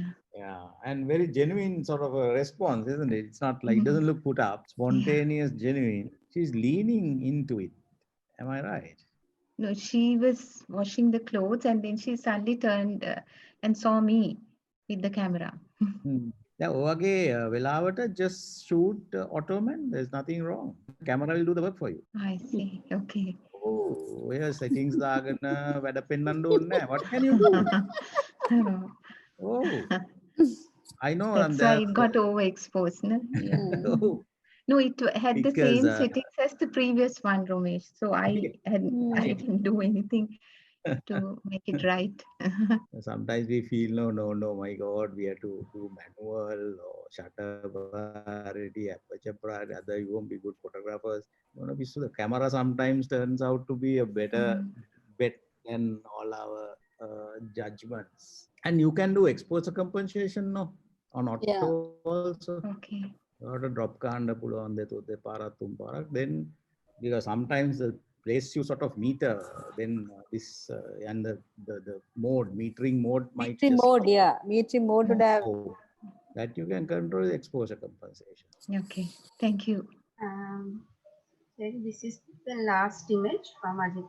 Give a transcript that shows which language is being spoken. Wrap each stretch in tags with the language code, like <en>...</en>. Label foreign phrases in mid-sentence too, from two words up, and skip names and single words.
<en>Yeah, and very genuine sort of a response, isn't it? It's not like, it doesn't look put up, spontaneous, genuine. She's leaning into it. Am I right? No, she was washing the clothes, and then she suddenly turned and saw me with the camera. Yeah,</en> <si>ඔයගේ වෙලාවට</si> <en>just shoot Ottoman. There's nothing wrong. Camera will do the work for you. I see. Okay.</en> <si>Oh, ඔය settings දාගෙන වැඩ පෙන්වන්න ඕනේ නැහැ.</si> <en>What can you do? Oh, I know. That's why it got overexposed. No? Yeah. Oh, No, it had the because same settings as the previous one, Romesh. So I didn't do anything to make it right. sometimes we feel no, my God, we have to do manual or shutter priority, aperture priority. Other you won't be good photographers. So the camera sometimes turns out to be a better bet than all our judgments. And you can do exposure compensation, no, on auto also. Okay.</en> <si>Drop kanda පුළුවන් දෙතොත් පාරක් තුන් පාරක්.</si> <en>Then because sometimes the place you sort of meter, then this and the mode, metering mode might Metering just mode, metering mode would have. that you can control the exposure compensation. Okay, thank you. Then this is the last image from Ajita.</en>